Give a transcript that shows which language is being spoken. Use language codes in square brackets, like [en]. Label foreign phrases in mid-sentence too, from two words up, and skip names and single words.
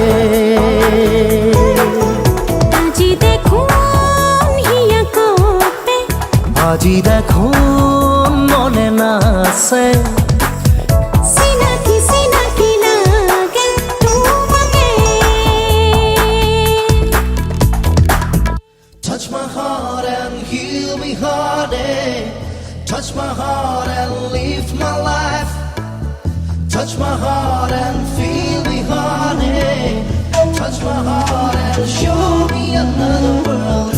[as] আজি দেখোন হিয়া কপে আজি দেখো মনে নাছে চিনাকি চিনাকি লাগে তোমাকে [en] Touch my heart and heal me, honey. Touch my heart and live my life. Touch my heart and feel me, honey. Touch my heart and show me another world.